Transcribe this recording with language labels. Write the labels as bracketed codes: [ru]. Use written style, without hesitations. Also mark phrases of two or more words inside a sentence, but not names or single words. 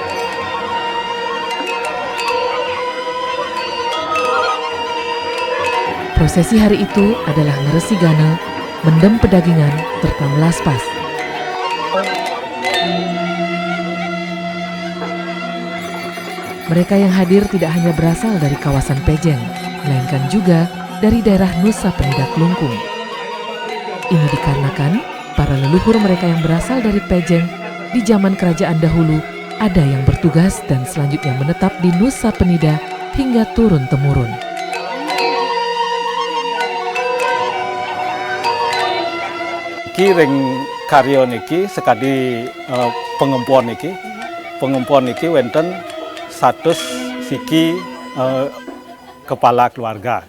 [id] Prosesi hari itu adalah ngeresigana, mendem pedagingan, serta melaspas. Mereka yang hadir tidak hanya berasal dari kawasan Pejeng, melainkan juga dari daerah Nusa Penida Klungkung. Ini dikarenakan para leluhur mereka yang berasal dari Pejeng di zaman kerajaan dahulu ada yang bertugas dan selanjutnya menetap di Nusa Penida hingga turun-temurun. [ban] Iki ring karya niki sekadi pengempuan niki wonten 100 siki kepala keluarga.